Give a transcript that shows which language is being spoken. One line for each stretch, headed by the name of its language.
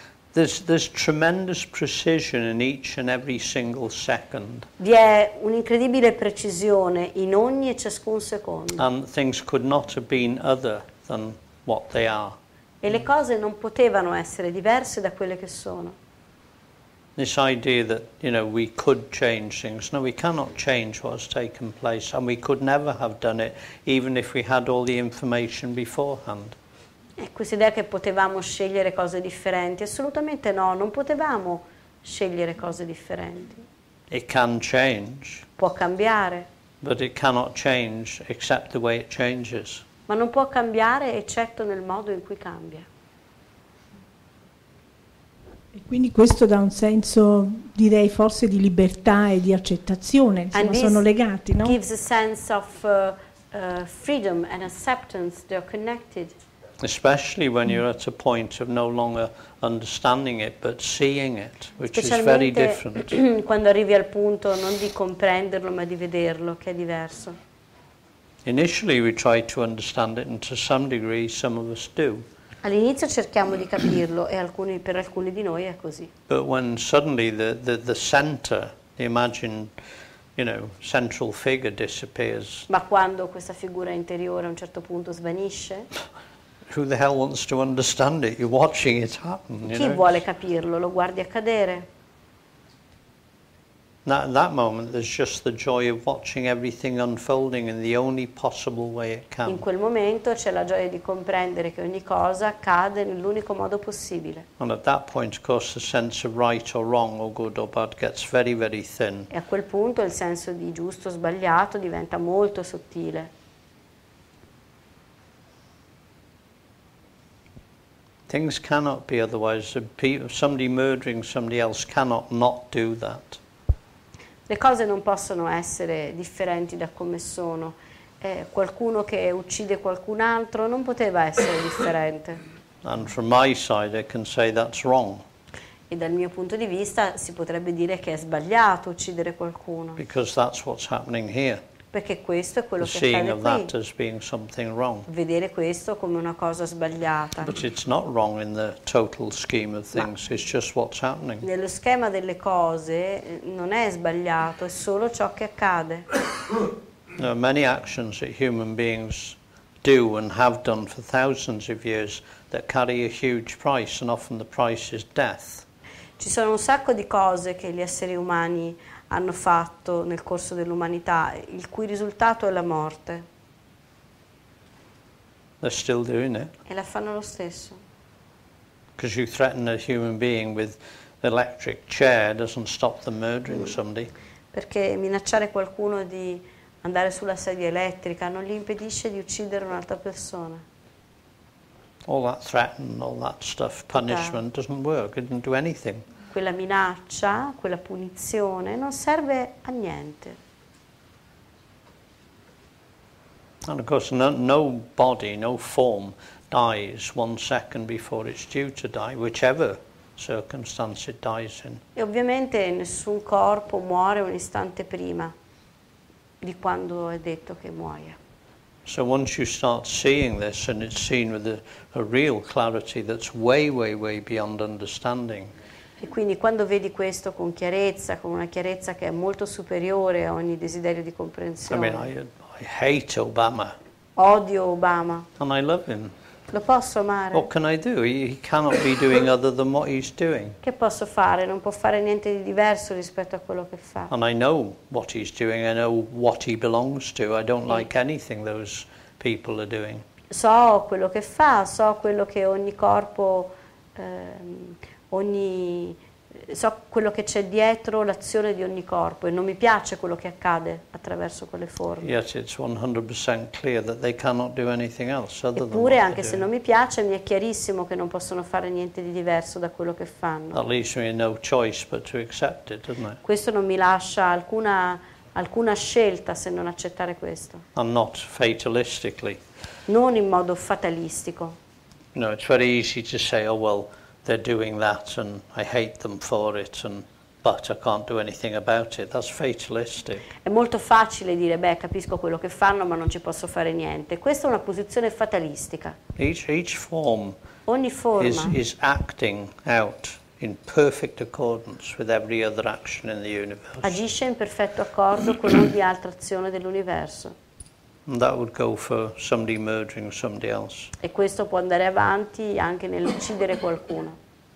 English: There's tremendous precision in each and every single second.
Italian: Vi è un'incredibile precisione in ogni e ciascun secondo.
English: And things could not have been other than what they are.
Italian: E le cose non potevano essere diverse da quelle che sono.
English: This idea that, you know, we could change things. No, we cannot change what's taken place, and we could never have done it even if we had all the information beforehand.
Italian: Questa idea che potevamo scegliere cose differenti, assolutamente no, non potevamo scegliere cose differenti.
English: It can change.
Italian: Può cambiare.
English: But it cannot change except the way it changes.
Italian: Ma non può cambiare eccetto nel modo in cui cambia. E quindi questo dà un senso, direi, forse di libertà e di accettazione, insomma, sono legati, no?
English: Gives a sense of freedom and acceptance, they're connected. Especially when you're at a point of no longer understanding it but seeing it, which is very different.
Italian: Quando arrivi al punto non di comprenderlo ma di vederlo, che è diverso.
English: Initially we try to understand it, and to some degree some of us do.
Italian: All'inizio cerchiamo di capirlo e per alcuni di noi è così.
English: But when suddenly the center, the imagined, you know, central figure disappears.
Italian: Ma quando questa figura interiore a un certo punto svanisce?
English: Who the hell wants to understand it? You're watching it happen.
Italian: Chi vuole capirlo? Lo guardi accadere.
English: At that moment there's just the joy of watching everything unfolding in the only possible way it can.
Italian: In quel momento c'è la gioia di comprendere che ogni cosa accade nell'unico modo possibile.
English: And at that point, of course, the sense of right or wrong or good or bad gets very, very thin.
Italian: E a quel punto il senso di giusto o sbagliato diventa molto sottile.
English: Things cannot be otherwise. Somebody murdering somebody else cannot not do that.
Italian: Le cose non possono essere differenti da come sono. Qualcuno che uccide qualcun altro non poteva essere differente.
English: And from my side I can say that's wrong.
Italian: E dal mio punto di vista si potrebbe dire che è sbagliato uccidere qualcuno.
English: Because that's what's happening here.
Italian: perché questo è quello
English: The
Italian: che
English: seeing
Italian: accade
English: of that
Italian: qui.
English: as being something wrong.
Italian: Vedere questo come una cosa sbagliata.
English: But it's not wrong in the total scheme of things, it's just what's happening.
Italian: Nello schema delle cose non è sbagliato, è solo ciò che accade.
English: There are many actions that human beings do and have done for thousands of years that carry a huge price, and often the price is death.
Italian: Ci sono un sacco di cose che gli esseri umani hanno fatto nel corso dell'umanità, il cui risultato è la morte.
English: They're still doing it.
Italian: E la fanno lo stesso.
English: Because you threaten a human being with an electric chair doesn't stop them murdering somebody.
Italian: Perché minacciare qualcuno di andare sulla sedia elettrica non gli impedisce di uccidere un'altra persona.
English: All that threaten, all that stuff, punishment doesn't work, it doesn't do anything.
Italian: Quella minaccia, quella punizione non serve a niente.
English: And of course no body, no form dies 1 second before it's due to die, whichever circumstance it dies in.
Italian: E ovviamente nessun corpo muore un istante prima di quando è detto che muoia.
English: So once you start seeing this, and it's seen with a real clarity that's way, way, way beyond understanding.
Italian: E quindi quando vedi questo con chiarezza, con una chiarezza che è molto superiore a ogni desiderio di
English: I
Italian: comprensione.
English: mean, I hate Obama,
Italian: Odio Obama,
English: and I love him.
Italian: lo posso amare?
English: What can I do? He cannot be doing other than what he's doing.
Italian: Che posso fare? Non può fare niente di diverso rispetto a quello che fa.
English: And I know what he's doing, I know what he belongs to. I don't like anything those people are doing.
Italian: So quello che fa, so quello che ogni corpo, so quello che c'è dietro l'azione di ogni corpo e non mi piace quello che accade attraverso quelle forme.
English: Yet it's 100% clear that they cannot do anything else other than
Italian: Eppure,
English: what
Italian: anche se
English: they're
Italian: non
English: doing.
Italian: mi piace, mi è chiarissimo che non possono fare niente di diverso da quello che fanno.
English: That leaves me no choice but to accept it, doesn't it?
Italian: Questo non mi lascia alcuna scelta se non accettare questo,
English: And not fatalistically.
Italian: non in modo fatalistico.
English: You know, it's very easy to say, oh, well, they're doing that and I hate them for it, but I can't do anything about it. That's fatalistic.
Italian: È molto facile dire, beh, capisco quello che fanno, ma non ci posso fare niente. Questa è una posizione fatalistica.
English: Each form
Italian: Ogni forma
English: is acting out in perfect accordance with every other action in the universe.
Italian: agisce in perfetto accordo con ogni altra azione dell'universo.
English: And that would go for somebody murdering somebody else.
Italian: E questo può andare avanti anche nell'uccidere qualcuno.